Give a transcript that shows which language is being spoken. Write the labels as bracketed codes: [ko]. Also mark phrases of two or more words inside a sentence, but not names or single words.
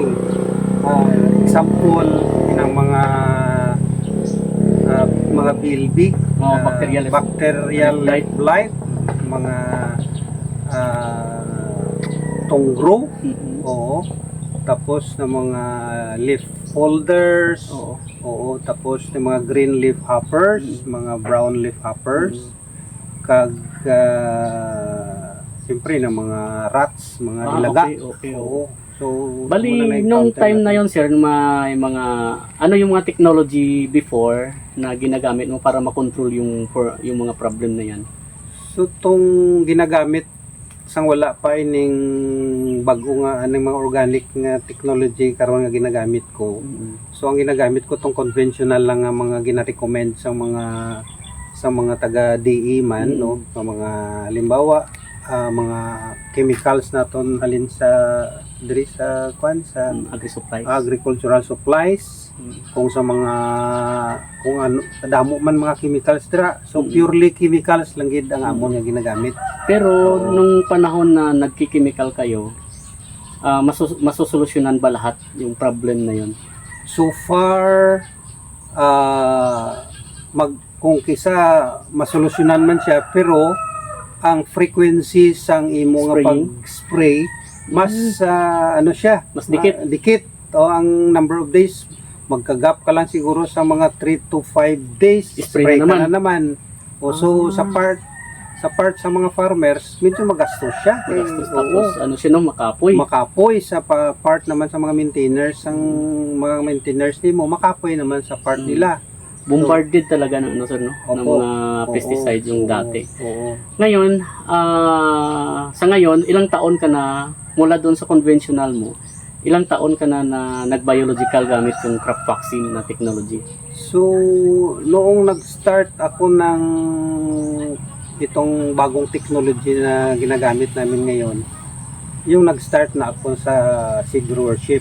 [tl] Example ng mga BLB, [en] bacterial blight, [tl] mga tongro, tapos ng mga [en] leaf folders, [tl] tapos ng mga [en] green leaf hoppers, [tl] mga [en] brown leaf hoppers, [tl] kag siyempre ng mga rats, mga ilaga. Okay. So, bali, nung time na yon sir, may mga, ano yung mga technology before na ginagamit mo para makontrol yung mga problem na yan? So, itong ginagamit, [hil] sang wala pa ining bago nga, anong mga organic nga technology karon nga ginagamit ko. So, ang ginagamit ko itong conventional lang nga mga gina-recommend sa mga taga-DE man, no? Sa mga, halimbawa, mga chemicals naton halin sa diri sa [en] agricultural supplies, [hil] kung sa mga kung ano damo man mga chemicals dira, so [en] purely chemicals [hil] lang gid ang amon nga ginagamit. [tl] Pero nung panahon na nagki-chemical kayo, masosolusyonan ba lahat yung problem na yon? [en] So far [hil] kung kisa masolusyonan man siya, pero ang frequency sang imo nga pag-spray mas ano siya, mas dikit. Ang [en] number of days [hil] magkagap ka lang siguro sa mga [en] 3 to 5 days, [hil] spray ka na naman. So sa part sa part sa mga farmers, medyo magastos siya. Magastos. Oo. Tapos ano siya no, makapoy. Makapoy sa part naman sa mga maintainers, ang mga maintainers nimo makapoy naman sa part nila. [tl] Bombarded talaga ng ano sir no, ng Opo. mga pesticides yung dati. Oo. Ngayon, sa ngayon, ilang taon ka na mula doon sa conventional mo? Ilang taon ka na nag-biological gamit yung [en] crop vaccine [tl] na technology? So, noong nag-start ako ng itong bagong technology na ginagamit namin ngayon, yung nag-start na ako sa seed growership.